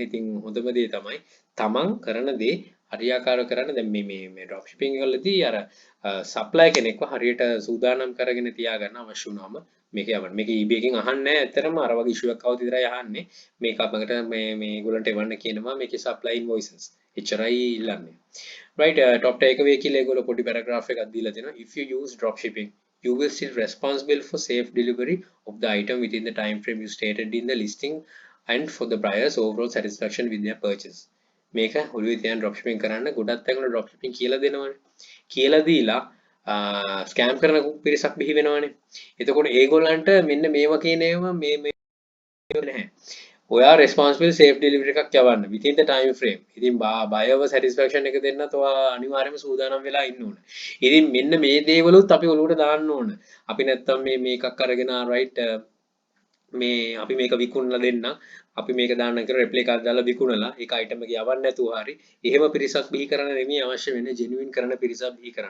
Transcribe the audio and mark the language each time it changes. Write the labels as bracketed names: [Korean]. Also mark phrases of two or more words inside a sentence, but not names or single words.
[Sinhala] ඉතින් හොඳම දේ තමයි තමන් කරන දේ හරියාකාරව කරන්න. දැන් මේ [English] drop shipping [Sinhala] වලදී අර supply කෙනෙක්ව හරියට සූදානම් කරගෙන තියාගන්න අවශ්‍ය වුණාම මේක යවන්න. මේක eBay එකෙන් අහන්නේ නැහැ. ඇත්තටම අර වගේ issue එකක් આવුත් විතරයි අහන්නේ. මේක අපකට මේ ඒගොල්ලන්ට එවන්න කියනවා මේකේ [English] supply invoices. [Sinhala] එච්චරයි ඉල්ලන්නේ. [English] right top takeaway [Sinhala] කියලා ඒගොල්ලෝ පොඩි paragraph එකක් දීලා තියෙනවා. [English] if you use drop shipping you will still responsible for safe delivery of the item within the time frame you stated in the listing and for the buyer's overall satisfaction with their purchase. [Sinhala] මේක ඔළුවේ තියන් [English] drop shipping [Sinhala] කරන්න ගොඩක් තැන්වල [English] drop shipping [Sinhala] කියලා දෙනවනේ. කියලා දීලා ස්කෑම් කරන පිරිසක් බිහි වෙනවනේ. එතකොට ඒගොල්ලන්ට මෙන්න මේවා කියන ඒවා මේ නැහැ. ඔයා [English] responsible safe delivery [Sinhala] එකක් යවන්න [English] within the time frame. [Sinhala] ඉතින් [English] buyer satisfaction [Sinhala] එක දෙන්නත් ඔයා අනිවාර්යයෙන්ම සූදානම් වෙලා ඉන්න ඕන. ඉතින් මෙන්න මේ දේවලුත් අපි ඔලුවට දාන්න ඕන. අපි නැත්තම් මේකක් අරගෙන right මේ අපි මේක විකුණලා දෙන්න. අපි මේක දාන්න කියලා replica එකක් දාලා විකුණලා ඒක item එක යවන්න නැතුව හරි එහෙම පිරිසක් බිහි කරන්න නෙමෙයි අවශ්‍ය වෙන්නේ genuine කරන පිරිසක් බිහි කරන්න.